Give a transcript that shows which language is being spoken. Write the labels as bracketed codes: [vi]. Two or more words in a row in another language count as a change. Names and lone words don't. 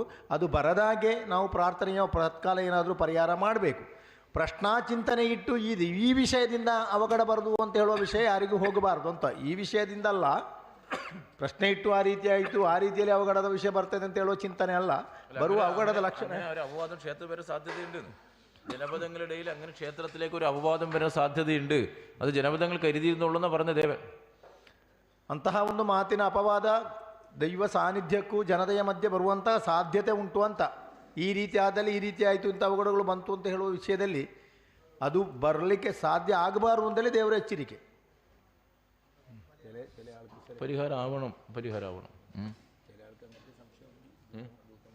[kn] ಅದು ಬರದಾಗೆ ನಾವು ಪ್ರಾರ್ಥನೆಯ ಪ್ರತ್ಕಾಲ ಏನಾದರೂ ಪರಿಹಾರ ಮಾಡಬೇಕು. ಪ್ರಶ್ನಾಚಿಂತನೆ ಇಟ್ಟು ಈ ವಿಷಯದಿಂದ ಅವಘಡ ಬರದು ಅಂತ ಹೇಳುವ ವಿಷಯ ಯಾರಿಗೂ ಹೋಗಬಾರ್ದು ಅಂತ. ಈ ವಿಷಯದಿಂದಲ್ಲ, ಪ್ರಶ್ನೆ ಇಟ್ಟು ಆ ರೀತಿ ಆಯಿತು, ಆ ರೀತಿಯಲ್ಲಿ ಅವಘಡದ ವಿಷಯ ಬರ್ತದೆ ಅಂತ ಹೇಳುವ ಚಿಂತನೆ ಅಲ್ಲ, ಬರುವ ಅವಘಡದ ಲಕ್ಷಣ. [ml] അപവാദം ക്ഷേത്രത്തിൽ വരാൻ സാധ്യതയുണ്ട്. ജനപദങ്ങളിടയിൽ അങ്ങനെ ക്ഷേത്രത്തിലേക്ക് ഒരു അപവാദം വരാൻ സാധ്യതയുണ്ട്. അത് ജനപദങ്ങൾ കരുതിയിരുന്നുള്ളൂ പറഞ്ഞ ദേവൻ. [kn] ಅಂತಹ ಒಂದು ಮಾತಿನ ಅಪವಾದ ದೈವ ಸಾನ್ನಿಧ್ಯಕ್ಕೂ ಜನತೆಯ ಮಧ್ಯೆ ಬರುವಂತಹ ಸಾಧ್ಯತೆ ಉಂಟು ಅಂತ. ಈ ರೀತಿ ಆದಲ್ಲಿ ಈ ರೀತಿ ಆಯಿತು, ಇಂಥ ಅವಘಡಗಳು ಬಂತು ಅಂತ ಹೇಳುವ ವಿಷಯದಲ್ಲಿ ಅದು ಬರಲಿಕ್ಕೆ ಸಾಧ್ಯ ಆಗಬಾರ್ದು ಅಂತಲೇ ದೇವರ ಎಚ್ಚರಿಕೆ. [ml] പരിഹാരം ആവണം.